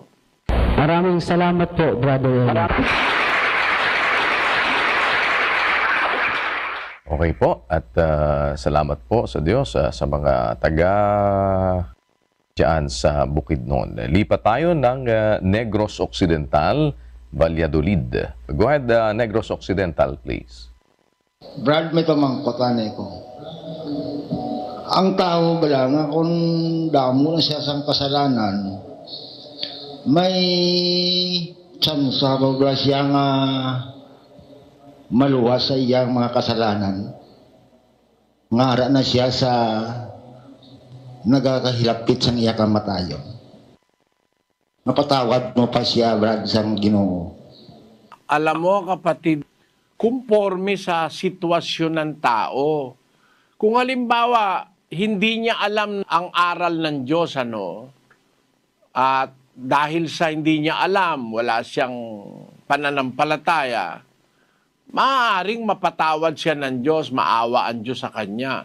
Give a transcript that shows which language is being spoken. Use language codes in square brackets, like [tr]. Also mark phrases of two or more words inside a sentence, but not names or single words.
[tl] Maraming salamat po, Brother. Okay po, at salamat po sa Diyos sa mga taga dyan sa Bukidnon. Lipat tayo ng Negros Occidental, Valladolid. [en] Go ahead, Negros Occidental, please. [hil] Brad, may pamangkotan ko. Ang tao bala nga kung damo na siya sang kasalanan, may tsansa ko bala siya nga maluwas sa iyang mga kasalanan. Ngara na siya sa nagakahilapit sa iya kamatayon. Napatawad mo pa siya, Brad, sa Ginoo. [tl] Alam mo, kapatid, kumporme sa sitwasyon ng tao. Kung halimbawa, hindi niya alam ang aral ng Diyos, at dahil sa hindi niya alam, wala siyang pananampalataya, maaaring mapatawad siya ng Diyos, maawa ang Diyos sa kanya.